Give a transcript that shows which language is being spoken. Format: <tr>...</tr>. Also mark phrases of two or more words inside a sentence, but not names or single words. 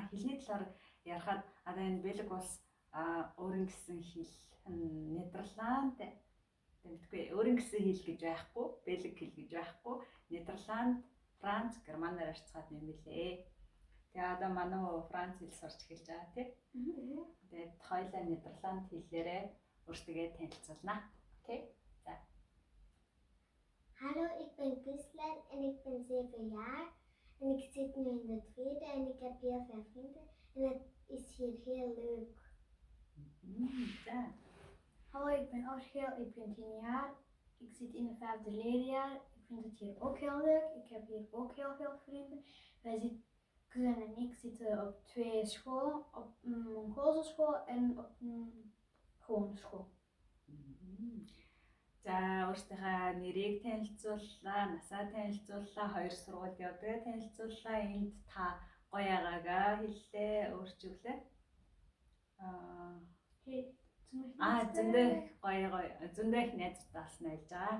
<mn>Хэлний талаар ярихад одоо энэ Бельги улс өөрийн гэсэн хэл Нидерланд тэмтгүй өөрийн гэсэн хэл гэж байхгүй, Бельги хэл гэж байхгүй, Нидерланд, Франц, Германаар харьцаад юм билээ. Тэгээ одоо манай Франц хэл сурч эхэлж байгаа тийм. Тэгээд хоёулаа Нидерланд хэлээрээ өөрсдөө танилцуулнаа. Окей. За.</mn> <nl>Hallo, ik ben Gisela en ik ben 7 jaar. En ik zit nu in de tweede en ik heb heel veel vrienden. En het is hier heel leuk. Ja. Hallo, ik ben Aschel, ik ben 10 jaar. Ik zit in het 5e leerjaar. Ik vind het hier ook heel leuk. Ik heb hier ook heel veel vrienden. Cousin en ik zitten op 2 scholen, op een Mongoolse school en op een gewone school.</nl> <mn>За өөрсдийнхээ нэрийг танилцууллаа, насаа танилцууллаа, хоёр сургуульд явдаг танилцууллаа. Энд та гоё байгаагаа хэллээ, өөрчилглээ. Зөндөө их найзтай болсон байж байгаа.</mn>